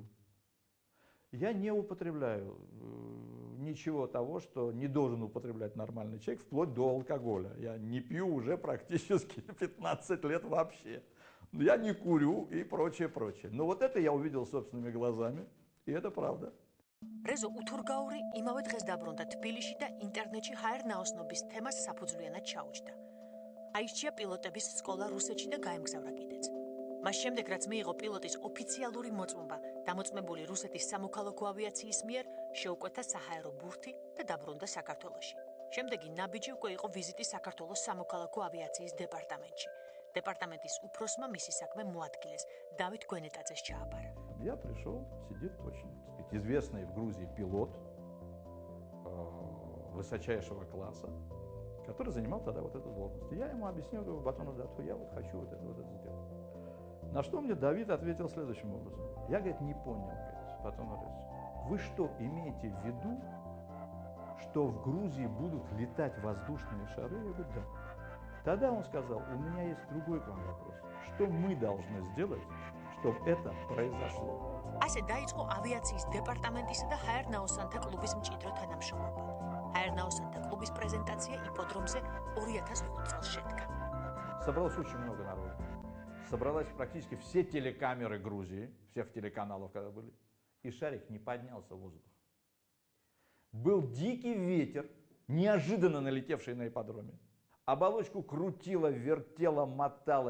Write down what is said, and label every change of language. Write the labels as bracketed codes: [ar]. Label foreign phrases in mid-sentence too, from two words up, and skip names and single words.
[ru] Я не употребляю ничего того, что не должен употреблять нормальный человек, вплоть до алкоголя. Я не пью уже практически 15 лет вообще. Я не курю и прочее, прочее. Но вот это я увидел собственными глазами, и это правда. [ka] რეზო უთურგაური იმავე დღეს დაბრუნდა თბილისში და ინტერნეტში ჰაერნაოსნობის თემას საფუძვლიანად ჩაუჯდა. აირჩია პილოტების სკოლა რუსეთში და გაემგზავრა კიდეც. მას შემდეგ, რაც მიიღო პილოტის ოფიციალური მოწმობა, დამოწმებული რუსეთის სამოქალაქო ავიაციის მიერ, შეუკვეთა საჰაერო ბურთი და დაბრუნდა საქართველოში. შემდეგი ნაბიჯი უკვე იყო ვიზიტი საქართველოს სამოქალაქო ავიაციის დეპარტამენტში. Департаментის უფროსმა მისი საქმე მოადგილეს. დავით გვენეტაძეს ჩააბარა. [ru] Я пришел, сидит очень, так сказать, известный в Грузии пилот высочайшего класса, который занимал тогда вот эту должность. Я ему объяснил, говорю, Батону Дату, я вот хочу вот это сделать. На что мне Давид ответил следующим образом. Я, говорит, не понял, Батон Орес, вы что, имеете в виду, что в Грузии будут летать воздушные шары? Я говорю, да. Тогда он сказал, у меня есть другой к вам вопрос. Что мы должны сделать, чтобы это произошло? [ka] ასე დაიწყო ავიაციის დეპარტამენტისა და ჰაერნაოსანთა კლუბის მჭიდრო თანამშრომლობა. ჰაერნაოსანთა კლუბის პრეზენტაცია იპოდრომზე 2005 წელს შედგა. [ru] Собралось очень много народу. Собралась практически все телекамеры Грузии, всех телеканалов, когда были, и шарик не поднялся в воздух. Был дикий ветер, неожиданно налетевший на ипподроме. Оболочку крутило, вертело, мотало.